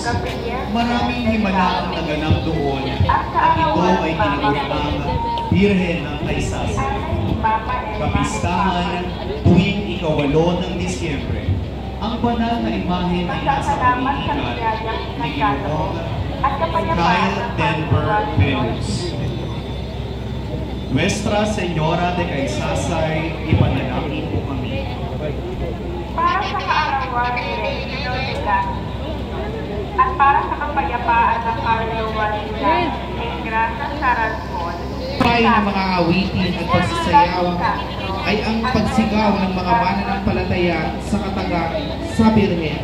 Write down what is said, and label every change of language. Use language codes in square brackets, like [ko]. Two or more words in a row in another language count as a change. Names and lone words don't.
[tl] Maraming himala ang naganap doon at ito ay tinigurang Birhen ng Kaysasay. Kapistahan tuwing ika-8 ng Disyembre. Ang banal na imahen ay nasa pamilihan ni Ginoong Kyle Denver Venus. Nuestra Señora de Kaysasay, ipanalangin po kami. Para sa kaarawan ni Regino de Castro at para sa kapayapaan ng Carlo Walilan ng Grasa Sarancon, Pay ng mga awitin at pagsasayaw ay ang pagsigaw ng mga mananampalataya sa katagang sa Birhen.